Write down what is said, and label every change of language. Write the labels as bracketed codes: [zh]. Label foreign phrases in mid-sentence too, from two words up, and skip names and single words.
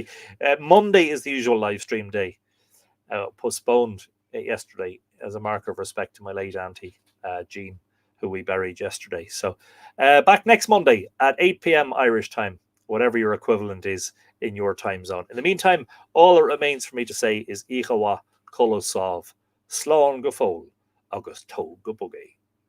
[en] Monday is the usual live stream day. Postponed yesterday as a marker of respect to my late auntie, Jean, who we buried yesterday. So back next Monday at 8 p.m. Irish time, whatever your equivalent is in your time zone. In the meantime, all that remains for me to say is Ichawa Kolosov, [ga] Slán go fóil, agus tó go bugé.